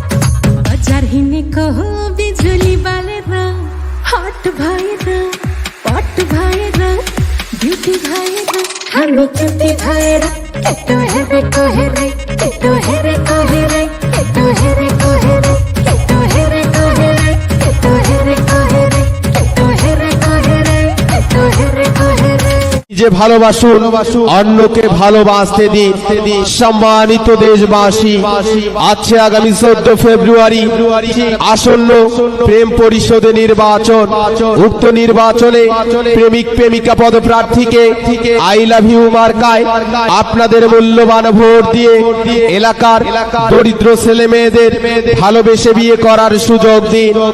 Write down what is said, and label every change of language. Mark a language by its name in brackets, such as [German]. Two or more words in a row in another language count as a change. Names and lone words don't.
[Nepali] बजार हिँडेको हो बिजुली बालेर, हट भएर पट भएर ड्युटी भएर हामी क्युटी भएर। केटो हेरेको हेरै, केटो हेरेको हेरै, केटो हेरेको हेरै, केटो हेरेको हेरै, केटो हेरेको हेरै, केटो हेरेको हेरै, केटो हेरेको हेरै। [Bangla] যে ভালোবাসুন অন্যকে ভালোবাসতে দিন। সম্মানিত দেশবাসী, আছে আগামী 14 ফেব্রুয়ারি আসন্ন প্রেম পরিষদে নির্বাচন। উক্ত নির্বাচনে প্রেমিক প্রেমিকা পদপ্রার্থীকে [English] I love you [Bangla] মার্কায় আপনাদের মূল্যবান ভোট দিয়ে এলাকার দরিদ্র ছেলে মেয়েদের ভালোবেসে বিয়ে করার সুযোগ দিন।